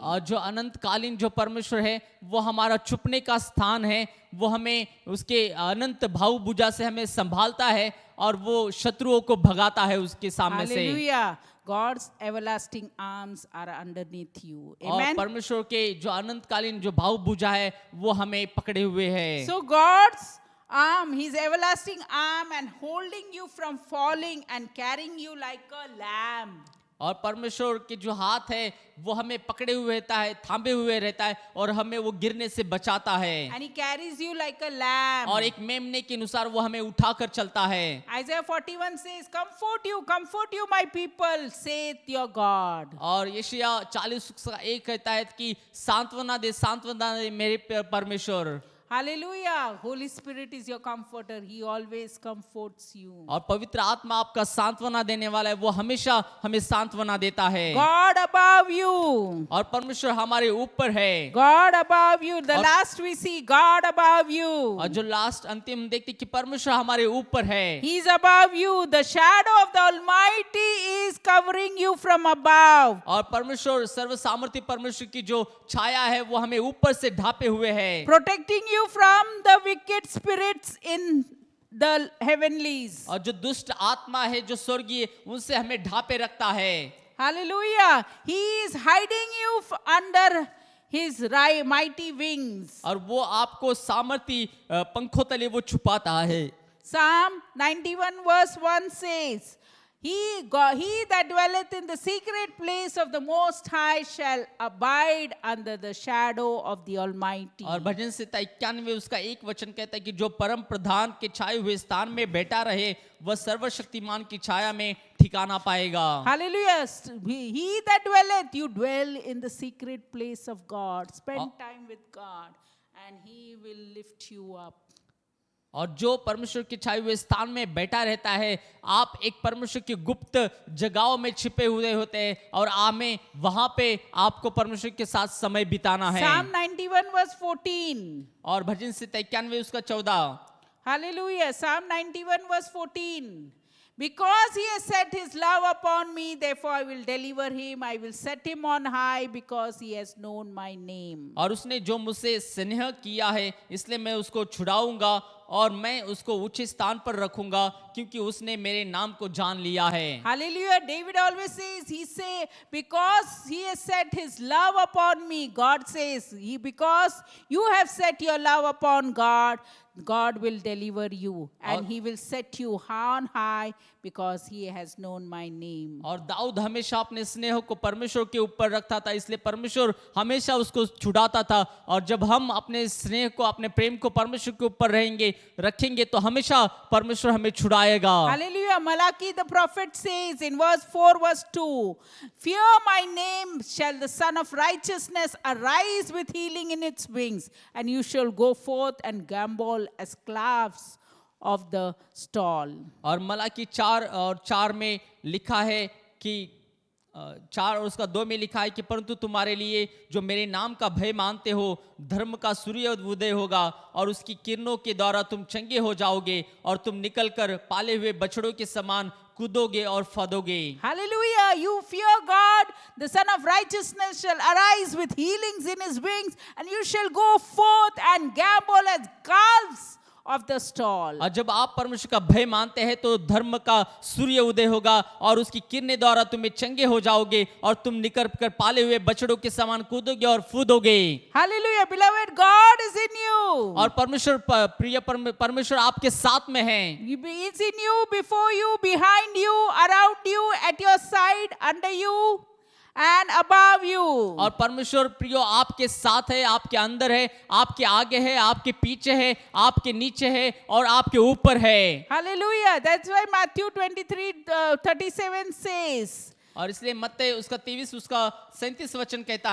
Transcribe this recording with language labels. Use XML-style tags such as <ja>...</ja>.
<hi>और जो अनंतकालीन जो परमेश्वर है वो हमारा छुपने का स्थान है, वो हमें उसके अनंत भाव भुजा से हमें संभालता है और वो शत्रुओं को भगाता है उसके सामने से।</hi> <en>Hallelujah. God's everlasting arms are underneath you.</en> <hi>और</hi> <en>Amen.</en> <hi>परमेश्वर के जो अनंतकालीन जो भाव भुजा है वो हमें पकड़े हुए है।</hi> <en>So God's arm, His everlasting arm, and holding you from falling and carrying you like a lamb.</en> <hi>और परमेश्वर के जो हाथ है वो हमें पकड़े हुए रहता है, थामे हुए रहता है और हमें वो गिरने से बचाता है।</hi> <en>And He carries you like a lamb.</en> <hi>और एक मेमने के अनुसार वो हमें उठाकर चलता है।</hi> <en>Isaiah 41 says, comfort you, my people, saith your God.</en> <hi>और यशायाह 40:1 कहता है कि सांत्वना दे मेरे परमेश्वर।</hi> <en>Hallelujah. Holy Spirit is your comforter. He always comforts you.</en> <hi>और पवित्र आत्मा आपका सांत्वना देने वाला है, वो हमेशा हमें सांत्वना देता है।</hi> <en>God above you.</en> <hi>और परमेश्वर हमारे ऊपर है।</hi> <en>God above you. The last we see, God above you.</en> <hi>और जो लास्ट अंतिम देखते कि परमेश्वर हमारे ऊपर है।</hi> <en>He is above you. The shadow of the Almighty is covering you from above.</en> <hi>और परमेश्वर सर्व सामर्थ्य परमेश्वर की जो छाया है वो हमें ऊपर से ढापे हुए है।</hi> <en>Protecting you from the wicked spirits in the heavenlies.</en> <hi>और जो दुष्ट आत्मा है जो स्वर्गीय उनसे हमें ढापे रखता है।</hi> <en>Hallelujah. He is hiding you under His mighty wings.</en> <hi>और वो आपको सामर्थ्य पंखों तले वो छुपाता है।</hi> <en>Psalm 91 verse 1 says, He that dwelleth in the secret place of the Most High shall abide under the shadow of the Almighty.</en> <hi>और भजन संहिता 91 उसका एक वचन कहता है कि जो परम प्रधान के छाए हुए स्थान में बैठा रहे वह सर्वशक्तिमान की छाया में ठिकाना पाएगा।</hi> <en>Hallelujah. He that dwelleth, you dwell in the secret place of God. Spend time with God and He will lift you up.</en> <hi>और जो परमेश्वर के छाए हुए स्थान में बैठा रहता है, आप एक परमेश्वर की गुप्त जगहों में छिपे हुए होते हैं और हमें वहां पे आपको परमेश्वर के साथ समय बिताना है।</hi> <en>Psalm 91 verse 14.</en> <hi>और भजन संहिता 91 उसका 14।</hi> <en>Hallelujah. Psalm 91 verse 14. Because he has set his love upon me, therefore I will deliver him. I will set him on high because he has known my name.</en> <hi>और उसने जो मुझसे स्नेह किया है इसलिए मैं उसको छुड़ाऊंगा और मैं उसको ऊंचे स्थान पर रखूंगा क्योंकि उसने मेरे नाम को जान लिया है।</hi> <en>Hallelujah. David always says, he say, because he has set his love upon me, God says, because you have set your love upon God, God will deliver you and he will set you on high because he has known my name.</en> <hi>और दाऊद हमेशा अपने स्नेह को परमेश्वर के ऊपर रखता था, इसलिए परमेश्वर हमेशा उसको छुड़ाता था। और जब हम अपने स्नेह को, अपने प्रेम को परमेश्वर के ऊपर रखेंगे तो हमेशा परमेश्वर हमें छुड़ाएगा।</hi> <en>Hallelujah. Malachi the prophet says in verse 4 verse 2, fear my name shall the Son of Righteousness arise with healing in its wings, and you shall go forth and gambol as calves of the stall.</en> <hi>और मलाकी 4 में लिखा है कि 4 और उसका 2 में लिखा है कि परंतु तुम्हारे लिए जो मेरे नाम का भय मानते हो, धर्म का सूर्य उदय होगा और उसकी किरणों के द्वारा तुम चंगे हो जाओगे और तुम निकलकर पाले हुए बछड़ों के समान कूदोगे और फदोगे।</hi> <en>Hallelujah. You fear God, the Son of Righteousness shall arise with healings in his wings, and you shall go forth and gambol as calves of the stall.</en> <hi>और जब आप परमेश्वर का भय मानते हैं तो धर्म का सूर्य उदय होगा और उसकी किरणें द्वारा तुम्हें चंगे हो जाओगे और तुम निकल कर पाले हुए बछड़ों के समान कूदोगे और फूदोगे।</hi> <en>Hallelujah. Beloved, God is in you.</en> <hi>और परमेश्वर प्रिय परमेश्वर आपके साथ में है।</hi> <en>He is in you, before you, behind you, around you, at your side, under you, and above you.</en> <hi>और परमेश्वर प्रियो आपके साथ है, आपके अंदर है, आपके आगे है, आपके पीछे है, आपके नीचे है और आपके ऊपर है।</hi> <en>Hallelujah. That's why Matthew 23:37 says,</en> <hi>और इसलिए मत्ती उसका 23 उसका 37 वचन कहता</hi>